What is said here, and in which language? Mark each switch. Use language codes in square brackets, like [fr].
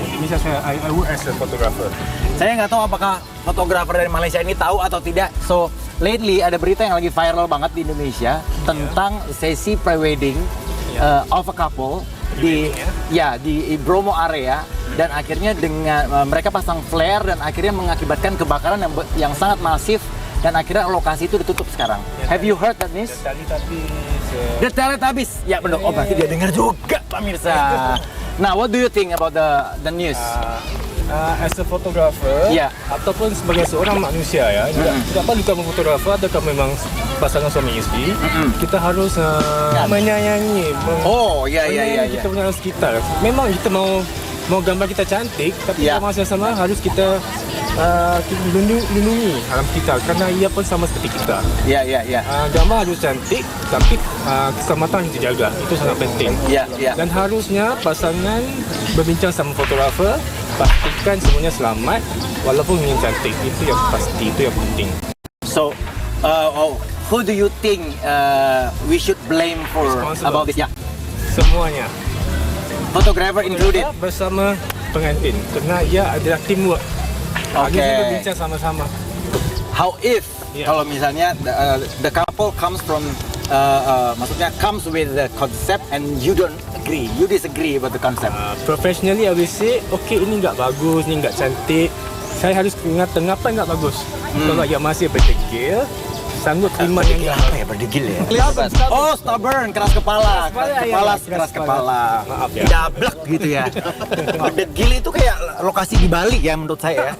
[id] Misal saya, [en] I work as a photographer. [id] Saya nggak tahu apakah fotografer dari Malaysia ini tahu atau tidak. [en] So, lately [id] ada berita yang lagi viral banget di Indonesia tentang sesi pre-wedding [en] of a couple [id] di Bromo area dan akhirnya dengan mereka pasang flare dan akhirnya mengakibatkan kebakaran yang sangat masif dan akhirnya lokasi itu ditutup sekarang. [en] Have you heard that news? [id] The Teletubbies. Ya benar. Oh, berarti dia dengar juga, pemirsa. [en] Nah, what do you think about the news? As a photographer, [ms] Ya. ataupun sebagai seorang manusia ya, tidak perlu kamu fotografer atau memang pasangan suami isteri, kita harus menyayangi, menyayangi kita punya sekitar. Memang kita mau gambar kita cantik, tapi pada masa sama harus kita lindungi alam kita karena ia pun sama seperti kita. Ya. Gambar harus cantik, tapi keselamatan kita jaga. Itu sangat penting. Ya. Dan harusnya pasangan berbincang sama fotografer, pastikan semuanya selamat walaupun ingin cantik. Itu yang pasti, itu yang penting. [en] So, who do you think we should blame for about this? [id] Ya, [ms] Semuanya. [en] photographer included. [ms] Bersama pengantin. Karena ia adalah teamwork. [id] Oke. [ms] Harusnya berbincang sama-sama. [en] How if [ms] Ya. [id] kalau misalnya [en] the couple comes from [id] maksudnya [en] comes with the concept and you don't agree, you disagree about the concept. Professionally, I will say, okay, [ms] ini nggak bagus, ini nggak cantik. Saya harus ingat kenapa nggak bagus. Kalau ia masih berdegil, sanggup terima yang nggak. [id] Apa ya berdegil ya? Oh, stubborn, keras kepala. Keras kepala. Maaf ya. Dablek gitu ya. Berdegil itu kayak lokasi di Bali ya menurut saya ya.